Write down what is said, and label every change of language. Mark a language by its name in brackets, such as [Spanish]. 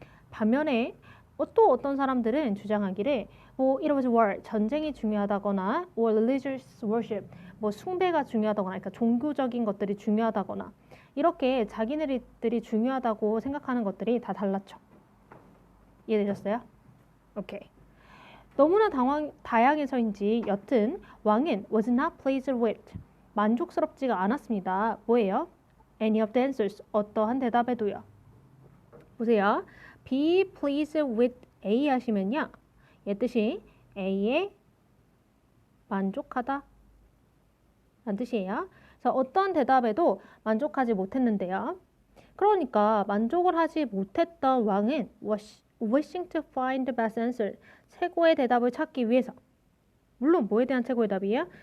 [Korean] 반면에 또 어떤 사람들은 주장하기를 [English] it was war, [Korean] 전쟁이 중요하다거나 [English] or religious worship, [Korean] 숭배가 중요하다거나, 그러니까 종교적인 것들이 중요하다거나 이렇게 자기네들이 중요하다고 생각하는 것들이 다 달랐죠. 이해되셨어요? 오케이. 너무나 다양해서인지 여튼 왕은 [English] was not pleased with, [Korean] 만족스럽지가 않았습니다. 뭐예요? [English] Any of the answers, [Korean] 어떠한 대답에도요. 보세요. [English] Be pleased with A 하시면요. [Korean] 얘 뜻이 A에 만족하다 라는 뜻이에요. 그래서 어떤 대답에도 만족하지 못했는데요. 그러니까 만족을 하지 못했던 왕은 [English] wishing to find the best answer, [Korean] 최고의 대답을 찾기 위해서, 물론 뭐에 대한 최고의 답이에요?